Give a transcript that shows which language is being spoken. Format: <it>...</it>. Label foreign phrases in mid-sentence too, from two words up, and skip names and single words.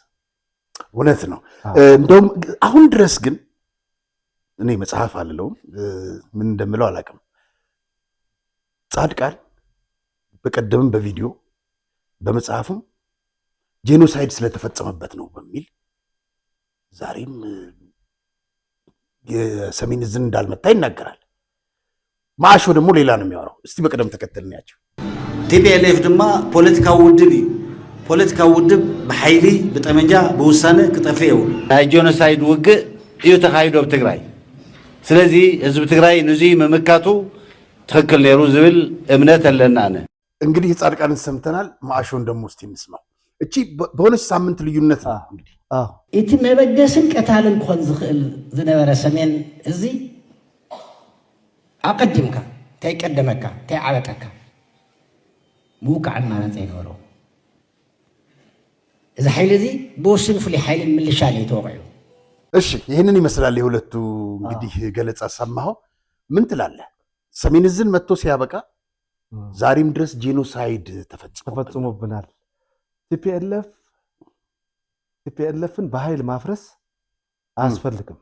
<am>እውነት ነው እንደውም አሁን ድረስ ግን እኔ መጽሐፍ አልለውም ምን እንደምለው አላውቅም ጻድቃን በቀደምም በቪዲዮ በመጽሐፍም ጄኖሳይድ ስለተፈጸመበት ነው በሚል ዛሬም የሰሜን ዕዝን እንዳልመታ ይናገራል ማሾ ደግሞ ሌላ ነው የሚያወራው እስቲ በቀደም ተከተልናቸው</am> <ti>ቲፒኤልኤፍ ድማ ፖለቲካዊ ውድብ በኃይሊ በጠመንጃ በውሳነ ክጠፍየው ናይ ጄኖሳይድ ውግእ እዩ ተካሂዶ በትግራይ ስለዚ ህዝብ ትግራይ ንዚ መመካቱ ትክክል ነሩ ዝብል እምነት አለና አነ</ti> <am>እንግዲህ ጻድቃንን ሰምተናል ማሾን ደግሞ እስቲ እንስማው እቺ በሆነች ሳምንት ልዩነት ነው እንግዲህ</am> <ti>እቲ መበገስን ቀታልን ኮን ዝኽእል ዝነበረ ሰሜን እዚ አቀድምካ ተይቀደመካ ተይዓበጠካ ምውቃዕን ማለት ዘይነበሮ እዚ ኃይል እዚ ብወስን ፍሉይ ኃይልን ምልሻል የተወቅዑ።</ti> <am>እሺ ይህንን ይመስላል የሁለቱ እንግዲህ ገለጻ ሰማኸው። ምን ትላለህ? ሰሜን ዕዝን መጥቶ ሲያበቃ ዛሬም ድረስ ጄኖሳይድ ተፈጽሞብናል። ቲፒኤልኤፍን በኃይል ማፍረስ አያስፈልግም</am>